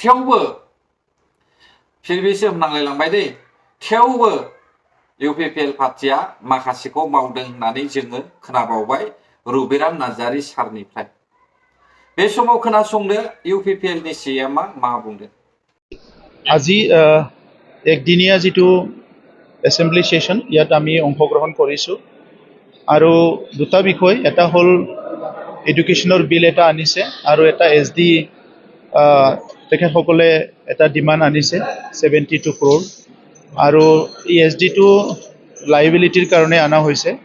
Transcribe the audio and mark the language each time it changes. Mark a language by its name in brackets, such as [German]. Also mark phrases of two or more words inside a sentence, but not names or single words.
[Bodo] फिरबिसो होननांलाय लांबाय दै थेवबो UPPL पार्टिया माखासेखौ मावदों होननानै जोङो खोनाबावबाय रुबिराम नार्जारी सारनिफ्राय बे समाव खोनासंदो UPPL नि CM आ मा बुंदों [Assamese] আজি একদিনীয়া যিটো [English] assembly session [Assamese] ইয়াত আমি অংশগ্ৰহণ কৰিছোঁ আৰু দুটা বিষয় এটা হ'ল [English] education bill [Assamese] এটা আনিছে আৰু এটা SD তেখেতসকলে এটা ডিমাণ্ড আনিছে 72 crore আৰু এই SDটো লাইবিলিটিৰ কাৰণে আনা হৈছে